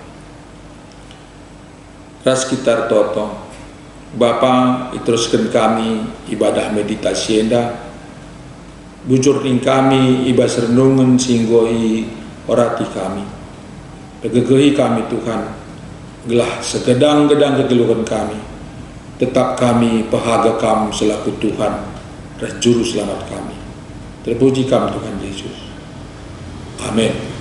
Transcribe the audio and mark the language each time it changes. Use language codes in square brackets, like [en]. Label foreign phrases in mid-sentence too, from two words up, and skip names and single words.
[btx] Ras kita toto, Bapa iteruskan kami ibadah meditasi enda, bujur ning kami ibas renungan singgoi orati kami, pegegehi kami Tuhan, gelah segedang-gedang kegeluhan kami, tetap kami pahaga kamu selaku [id] Tuhan dan Juru Selamat kami. [btx] Terpuji kamu Tuhan Yesus. Amin.